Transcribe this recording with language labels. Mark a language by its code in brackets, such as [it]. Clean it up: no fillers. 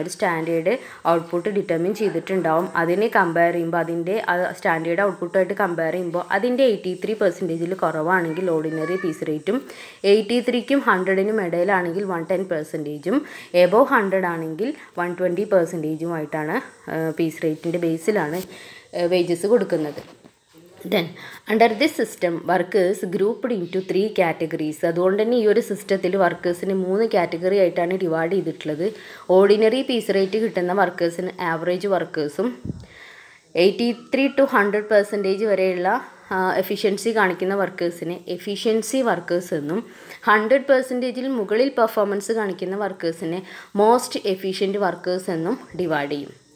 [ml] ഒരു standard output determine ചെയ്തിട്ടുണ്ടാവും. അതിനെ കമ്പയർ ചെയ്യുമ്പോൾ അതിൻ്റെ സ്റ്റാൻഡേർഡ് ഔട്ട്പുട്ടായിട്ട് കമ്പയർ ചെയ്യുമ്പോൾ അതിൻ്റെ 83%-ൽ കുറവാണെങ്കിൽ ഓർഡിനറി പീസ് റേറ്റും, 83-ക്കും 100-നും ഇടയിലാണെങ്കിൽ 110%-ഉം, എബവ് 100 ആണെങ്കിൽ 120%-ഉമായിട്ടാണ് പീസ് റേറ്റിൻ്റെ ബേസിലാണ് വേജസ് കൊടുക്കുന്നത്. [en] Then under this system workers grouped into 3 categories. [ml] അതുകൊണ്ട് തന്നെ ഈ ഒരു സിസ്റ്റത്തിൽ വർക്കേഴ്സിന് 3 കാറ്റഗറി ആയിട്ടാണ് ഡിവൈഡ് ചെയ്തിട്ടുള്ളത്. ഓർഡിനറി പീസ് റേറ്റ് കിട്ടുന്ന വർക്കേഴ്സിന് ആവറേജ് വർക്കേഴ്സും, 83 to 100% വരെയുള്ള എഫിഷ്യൻസി കാണിക്കുന്ന വർക്കേഴ്സിന് എഫിഷ്യൻസി വർക്കേഴ്സ് എന്നും, 100%-ൽ മുകളിൽ പെർഫോമൻസ് കാണിക്കുന്ന വർക്കേഴ്സിനെ മോസ്റ്റ് എഫിഷ്യൻറ്റ് വർക്കേഴ്സ് എന്നും ഡിവൈഡ് ചെയ്യും.